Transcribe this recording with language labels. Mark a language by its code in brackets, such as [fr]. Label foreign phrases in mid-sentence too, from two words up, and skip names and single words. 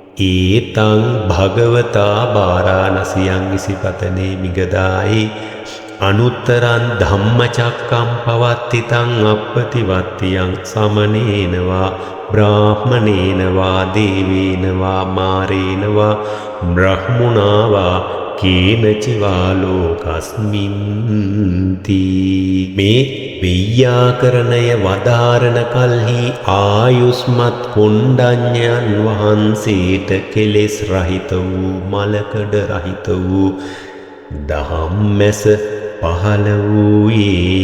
[pi] ඒතං භගවතා බාරාණසියං ඉසිපතනේ මිගදායේ අනුත්තරං ධම්මචක්කම් පවත්තිතං අප්පතිවත්තියං සමනේනවා බ්‍රාහ්මනේනවා දේවේනවා මාරේනවා බ්‍රහ්මුණාවා කේනචිවා ලෝකස්මින්ති. [si] මේ වෙය්‍යාකරණය වදාරණ කල්හි ආයුස්මත් කොණ්ඩඤ්ඤයන් වහන්සේට කෙලෙස් රහිත වූ මලකඩ රහිත වූ ධම්මැස පහළ වූයේය.